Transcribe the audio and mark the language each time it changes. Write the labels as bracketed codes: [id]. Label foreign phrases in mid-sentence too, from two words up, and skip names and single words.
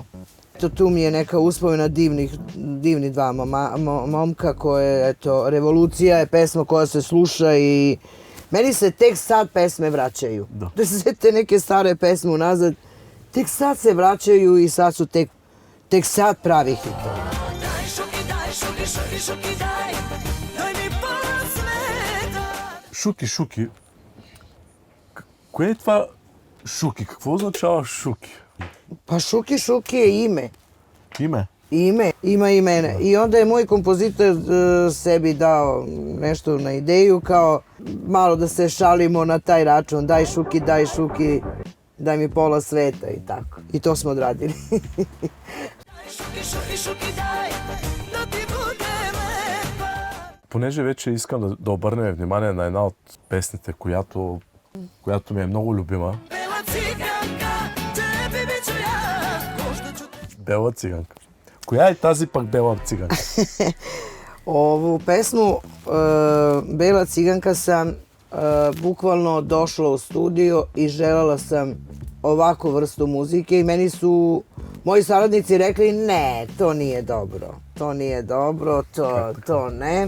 [sr] Tu mi je neka uspomena divni dva momka koje, eto, Revolucija je pesma koja se sluša i meni se tek sad pesme vraćaju. Da se te neke stare pesme unazad, tek sad se vraćaju i sad su tek sad pravi hitovi. Šuki, daj mi pola sveta. [bg] Шуки. Кое е това Шуки? Какво означава Шуки? [sr] Pa Šuki je ime. [bg] Име? [sr] Ima imene. I onda je moj kompozitor sebi dao nešto na ideju, kao malo da se šalimo na taj račun. Daj Šuki, daj mi pola sveta i tako. I to smo odradili. Šuki, daj, da ti budem lepa. [bg] Понеже вече искам да обърнем внимание на една от песните, която ми е много любима. [sr] Bela ciganka, tebi bit ću ja. Možda ću [bg] Бела циганка. Коя е тази пък бела циганка? [sr] Ovu pesmu Bela ciganka sam bukvalno došla u studio i želela sam ovakvu vrstu muzike i meni su moji saradnici rekli ne, to nije dobro, to ne.